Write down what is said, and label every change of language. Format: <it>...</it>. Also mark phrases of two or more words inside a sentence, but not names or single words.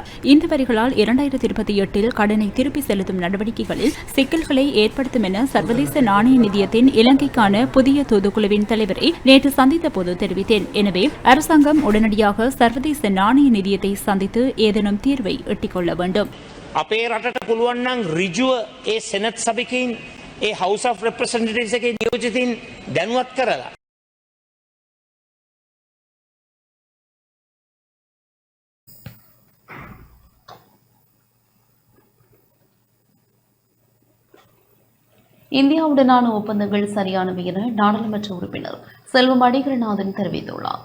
<ta>இந்த வரிகளால் 2028 கடனை திருப்பி செலுத்தும் நடவடிக்கைகளில் சிக்கல்களை ஏற்படுத்தும் என சர்வதேச நாணய நிதியத்தின் இலங்கைக்கான புதிய தூதுக்குழுவின் தலைவரை நேற்று சந்தித்த போது தெரிவித்தேன். எனவே அரசாங்கம் உடனடியாக சர்வதேச நாணய நிதியத்தை சந்தித்து ஏதேனும் தீர்வை எட்டிக்கொள்ள வேண்டும்.</ta> <si>අපේ රටට පුළුවන් නම් ඍජුව ඒ සෙනට් සභිකයින් ඒ House of Representatives එකේ නියෝජිතින් දැනුවත් කරලා</si> <ta>இந்தியாவுடனான ஒப்பந்தங்கள் சரியானவை என நாடாளுமன்ற உறுப்பினர் செல்வம் அடிகரநாதன் தெரிவித்துள்ளார்.</ta>